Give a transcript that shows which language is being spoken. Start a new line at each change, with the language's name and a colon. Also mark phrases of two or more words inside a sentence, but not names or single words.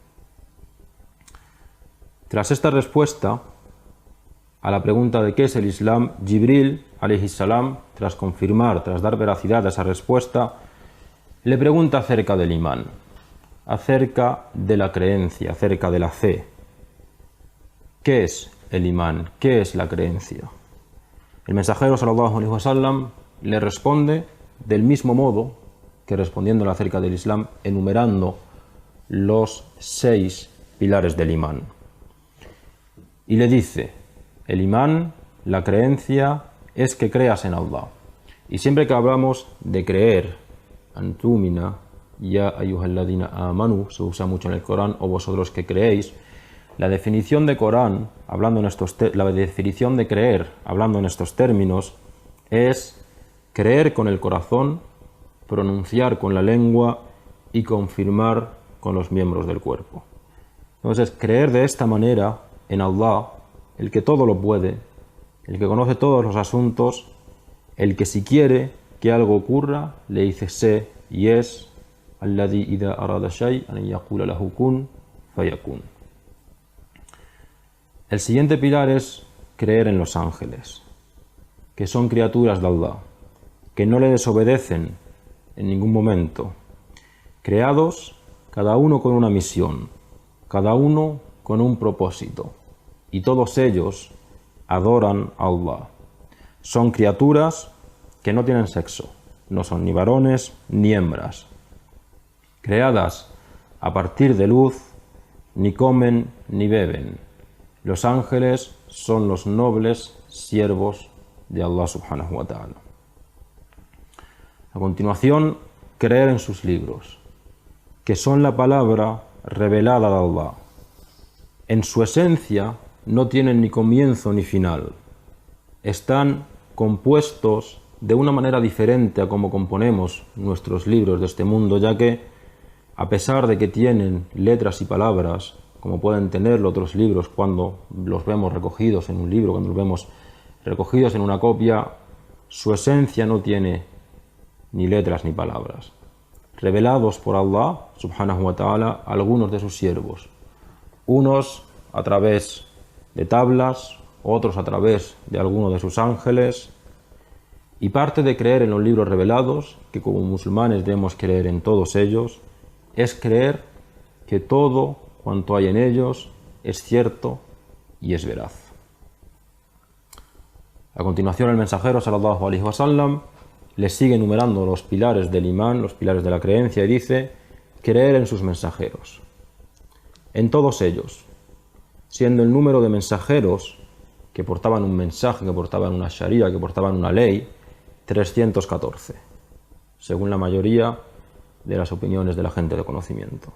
Spanish: Tras esta respuesta a la pregunta de qué es el Islam, Jibril,
Arabic: عليه السلام,
Spanish: tras dar veracidad a esa respuesta, le pregunta acerca del imán, acerca de la creencia, acerca de la fe. ¿Qué es el imán? ¿Qué es la creencia? El mensajero
Arabic: صلى الله عليه وسلم
Spanish: le responde del mismo modo que respondiéndole acerca del Islam, enumerando los 6 pilares del imán. Y le dice: el imán, la creencia, es que creas en Allah. Y siempre que hablamos de creer, antumina,
Arabic: يا أيها الذين آمنوا,
Spanish: se usa mucho en el Corán, o vosotros que creéis. La definición de Corán, la definición de creer, hablando en estos términos, es creer con el corazón, pronunciar con la lengua y confirmar con los miembros del cuerpo. Entonces, creer de esta manera en Allah, el que todo lo puede, el que conoce todos los asuntos, el que si quiere que algo ocurra, le dice sé y es,
Arabic: الذي إذا أراد شيئا يقول له كن فيكون.
Spanish: El siguiente pilar es creer en los ángeles, que son criaturas de Allah, que no le desobedecen en ningún momento, creados cada uno con una misión, cada uno con un propósito, y todos ellos adoran a Allah. Son criaturas que no tienen sexo, no son ni varones ni hembras, creadas a partir de luz, ni comen ni beben. Los ángeles son los nobles siervos de Allah
Arabic: سبحانه وتعالى.
Spanish: A continuación, creer en sus libros, que son la palabra revelada de Allah. En su esencia no tienen ni comienzo ni final. Están compuestos de una manera diferente a como componemos nuestros libros de este mundo, ya que, a pesar de que tienen letras y palabras, como pueden tenerlo otros libros cuando los vemos recogidos en un libro, cuando los vemos recogidos en una copia, su esencia no tiene ni letras ni palabras. Revelados por Allah,
Arabic: سبحانه وتعالى,
Spanish: a algunos de sus siervos, unos a través de tablas, otros a través de algunos de sus ángeles. Y parte de creer en los libros revelados, que como musulmanes debemos creer en todos ellos, es creer que todo cuanto hay en ellos es cierto y es veraz. A continuación, el mensajero
Arabic: صلى الله عليه وسلم
Spanish: le sigue enumerando los pilares del imán, los pilares de la creencia, y dice: creer en sus mensajeros, en todos ellos, siendo el número de mensajeros que portaban un mensaje, que portaban una sharia, que portaban una ley, 314, según la mayoría de las opiniones de la gente de conocimiento.